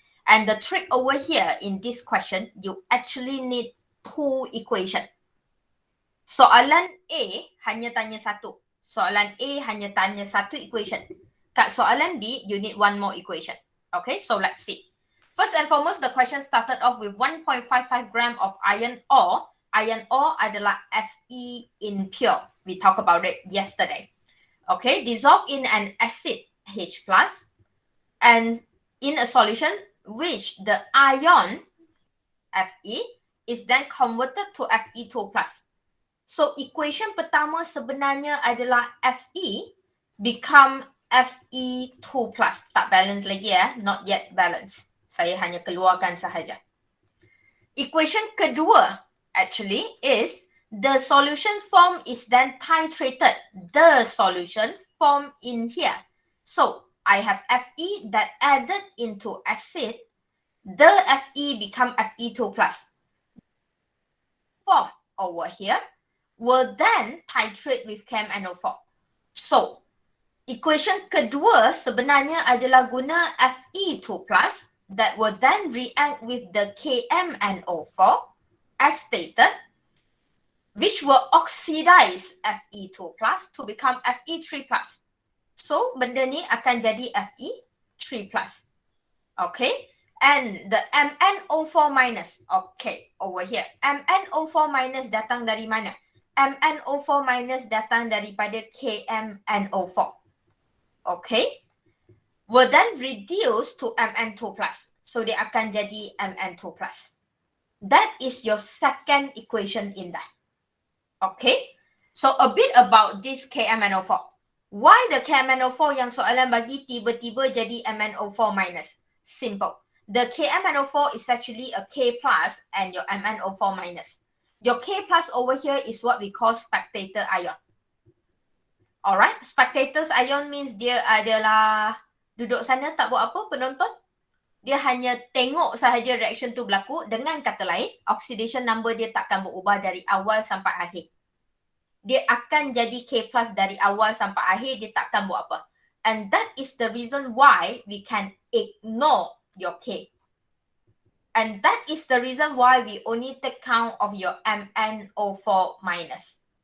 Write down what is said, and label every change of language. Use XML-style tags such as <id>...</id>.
<en>And the trick over here in this question, you actually need 2 equation.</en> <ms>Soalan A hanya tanya 1. Soalan A hanya tanya 1 equation. Kat soalan B,</ms> <en>you need 1 more equation. Okay, so let's see. First and foremost, the question started off with 1.55 gram of iron ore.</en> <ms>Iron ore adalah Fe impure.</ms> <en>We talked about it yesterday. Okay, dissolved in an acid H+, and in a solution which the ion Fe is then converted to Fe2+.</en> <ms>So equation pertama sebenarnya adalah Fe become Fe2+. Tak balance lagi ya,</ms> <en>not yet balance.</en> <ms>Saya hanya keluarkan sahaja.</ms> <en>Equation kedua actually is the solution form is then titrated. The solution form in here. So I have Fe that added into acid. The Fe become Fe2+. Form over here will then titrate with KMnO4. So, equation kedua</en> <ms>sebenarnya adalah guna</ms> <en>Fe2+, that will then react with the KMnO4 as stated, which will oxidize Fe2+ to become Fe3+.</en> <ms>So, benda ni akan jadi Fe3+. Okay.</ms> <en>And the MnO4 minus, okay, over here.</en> <ms>MnO4 minus datang dari mana? MnO4 minus datang daripada KMnO4. Okay.</ms> <en>Will then reduce to Mn2+. So,</en> <ms>dia akan jadi Mn2+.</ms> <en>That is your second equation in that. Okay. So, a bit about this KMnO4. Why the</en> <ms>KMnO4 yang soalan bagi tiba-tiba jadi MnO4 minus? Simple.</ms> <en>The KMnO4 is actually a K plus and your MnO4 minus. Your K plus over here is what we call spectator ion. Alright, spectators ion means</en> <ms>dia adalah duduk sana tak buat apa, penonton. Dia hanya tengok sahaja reaction tu berlaku. Dengan kata lain, oxidation number dia takkan berubah dari awal sampai akhir. Dia akan jadi K plus dari awal sampai akhir, dia takkan buat apa.</ms> <en>And that is the reason why we can ignore your K. And that is the reason why we only take count of your MnO4 minus.</en>